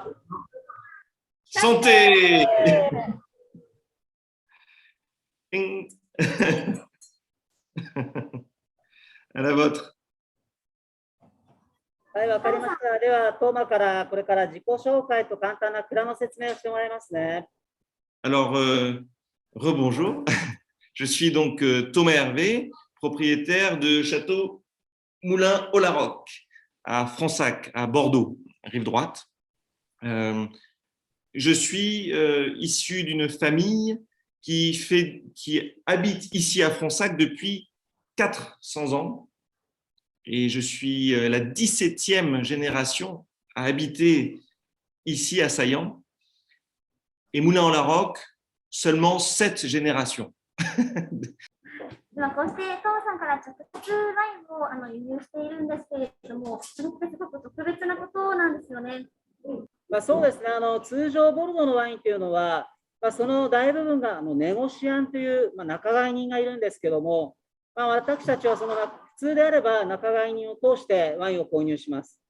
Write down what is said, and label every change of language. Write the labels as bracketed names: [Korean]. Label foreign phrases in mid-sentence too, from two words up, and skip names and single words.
[French] Santé à la vôtre. [Japanese] はい、わかりました。では、トーマからこれから自己紹介と簡単な蔵の説明をしてもらいますね。 [French] Alors, rebonjour. Je suis donc Thomas Hervé, propriétaire de Château Moulin au Larocque, à Fronsac, à Bordeaux, rive droite. Je suis issu d'une famille qui habite ici à Fronsac depuis 400 ans. Et je suis la 17e génération à habiter ici à Saillant. Et Moulin au Larocque, seulement 7 générations. [Japanese] ではこうしてトモさんから直接ワインを輸入しているんですけれども、それってすごく特別なことなんですよね。そうですね、通常ボルドーのワインというのは、その大部分がネゴシアンという、仲買人がいるんですけども、私たちは普通であれば仲買人を通してワインを購入します。